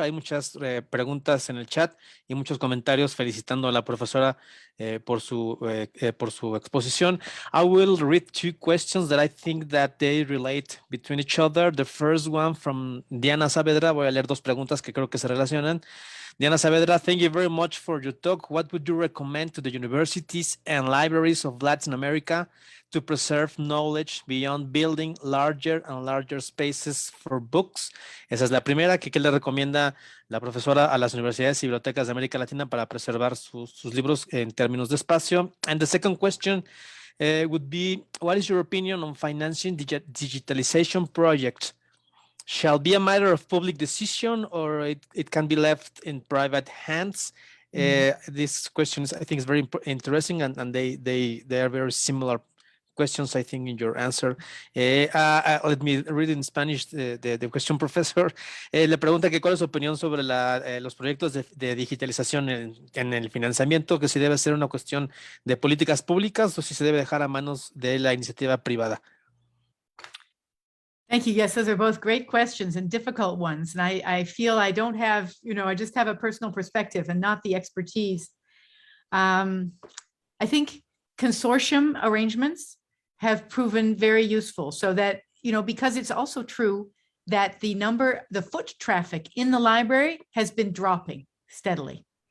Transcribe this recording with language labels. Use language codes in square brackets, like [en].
[es] Hay muchas preguntas en el chat y muchos comentarios felicitando a la profesora por su exposición. [en] I will read 2 questions that I think that they relate between each other. The first one from Diana Saavedra. [es] Voy a leer 2 preguntas que creo que se relacionan. [en] Diana Saavedra, thank you very much for your talk. What would you recommend to the universities and libraries of Latin America to preserve knowledge beyond building larger and larger spaces for books? [es] Esa es la primera. ¿Qué le recomienda la profesora a las universidades y bibliotecas de América Latina para preservar sus libros en términos de espacio? [en] And the second question would be, what is your opinion on financing digitalization projects? Shall be a matter of public decision, or it can be left in private hands? This question is, I think, is very interesting, and they are very similar questions, I think, in your answer. Let me read in Spanish the question, Professor. [es] Le pregunta que cuál es su opinión sobre los proyectos de digitalización en el financiamiento, que si debe ser una cuestión de políticas públicas o si se debe dejar a manos de la iniciativa privada. [en] Thank you. Yes, those are both great questions and difficult ones. And I feel I don't have, I just have a personal perspective and not the expertise. I think consortium arrangements have proven very useful, so that, because it's also true that the foot traffic in the library has been dropping steadily.